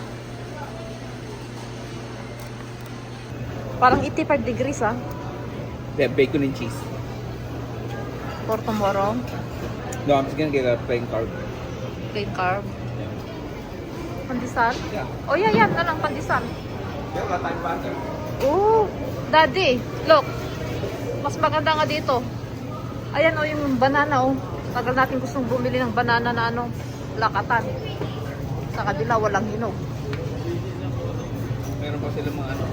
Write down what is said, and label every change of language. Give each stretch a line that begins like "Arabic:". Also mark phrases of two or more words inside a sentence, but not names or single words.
Filipino: Parang 85 degrees ah.
English: They have bacon and cheese. For tomorrow. No, I'm just gonna get a plain carb. Plain carb. Yeah. Pandesal. Yeah. Oh yeah,
Filipino: yan na lang pandesal. Yeah, wala tayong butter.
English: Oh, daddy, look.
Filipino: Mas maganda nga dito. Ayan oh, yung banana oh. Tagal natin gustong bumili ng banana na ano, lakatan. Sa kabila walang hinog. Meron pa sila mga ano.